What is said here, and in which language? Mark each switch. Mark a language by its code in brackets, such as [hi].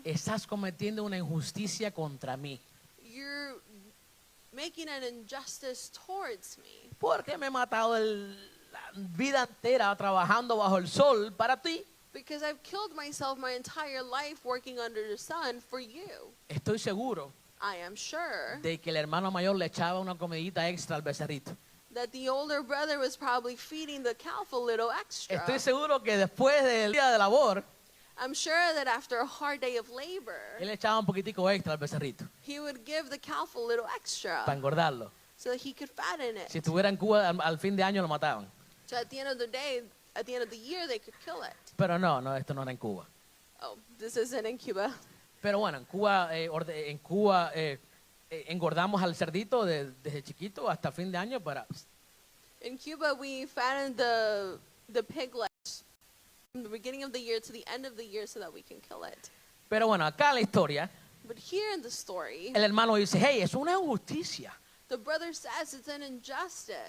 [es] estás cometiendo una injusticia contra mí. [en] you're making an injustice towards me. [es] Porque me he matado la vida entera trabajando bajo el sol para ti. [en] Because I've killed myself my entire life working under the sun for you. [es] Estoy seguro [en] I am sure [es] de que el hermano mayor le echaba una comidita extra al becerrito. [en] that the older brother was probably feeding the calf a little extra. [es] Estoy seguro que después del día de labor, [en] I'm sure that after a hard day of labor, [es] él le echaba un poquitico extra al becerrito [en] he would give the calf a little extra [es] para engordarlo. [en] so that he could fatten it. [es] Si estuviera en Cuba, al fin de año lo mataban. [en] So at the end of the day, at the end of the year, they could kill it. [es] Pero no, esto no era en Cuba. [en] Oh, this isn't in Cuba. [es] Pero bueno, en Cuba engordamos al cerdito desde chiquito hasta fin de año para... [en] In Cuba, we fattened the piglets from the beginning of the year to the end of the year so that we can kill it. [es] Pero bueno, acá en la historia, [en] But here in the story, [es] el hermano dice, [en] hey, [es] es una injusticia. [en] the brother says it's an injustice.